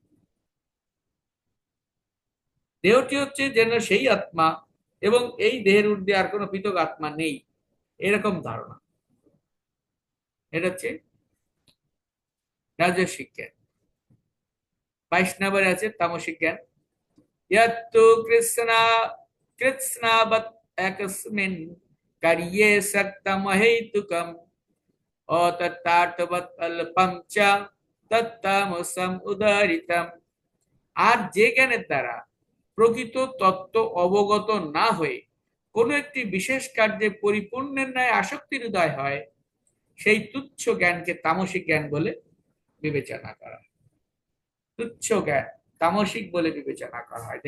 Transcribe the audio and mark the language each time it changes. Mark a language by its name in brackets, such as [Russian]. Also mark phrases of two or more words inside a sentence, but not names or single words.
[Bangla] দেহটি হচ্ছে যেন সেই আত্মা এবং এই দেহের ঊর্ধ্বে আর কোনো পৃথক আত্মা নেই, এরকম ধারণা। এটা হচ্ছে রাজসিক জ্ঞান। 22 নম্বরে আছে তামসিক জ্ঞান। [Sanskrit] यत्तु कृत्स्नावत् एकस्मिन् कार्ये सक्तमहैतुकम् अतत्तार्थवत् अल्पं च तत्तामसम् उदाहृतम्। [Bangla] আর যে জ্ঞানের দ্বারা প্রকৃত তত্ত্ব অবগত না হয়ে কোন একটি বিশেষ কার্যে পরিপূর্ণের ন্যায় আসক্তির উদয় হয়, সেই তুচ্ছ জ্ঞানকে তামসিক জ্ঞান বলে বিবেচনা করা হয়। তুচ্ছ জ্ঞান তামসিক বলে বিবেচনা করা হয়।